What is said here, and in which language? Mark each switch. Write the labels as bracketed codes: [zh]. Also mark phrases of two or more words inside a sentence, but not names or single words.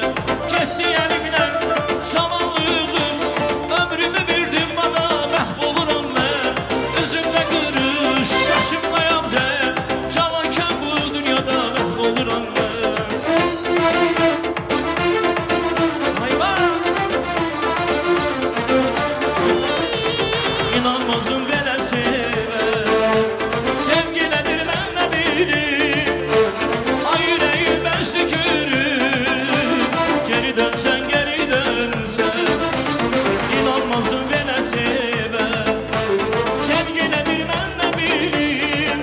[tr] Gitti elimden, zavallıydım, ömrümü verdim bana mahvolurum ben. Üzümde gülüş, saçımda yalden, amanken bu dünyada mahvolurum ben. Hayvan! [az] İnanmazım belə sevə, sevgi nədir mən nə bilim. Ay ürəyim mən sükürüm, geri dönsən, geri dönsən. İnanmazım belə sevə, sevgi nədir mən nə bilim.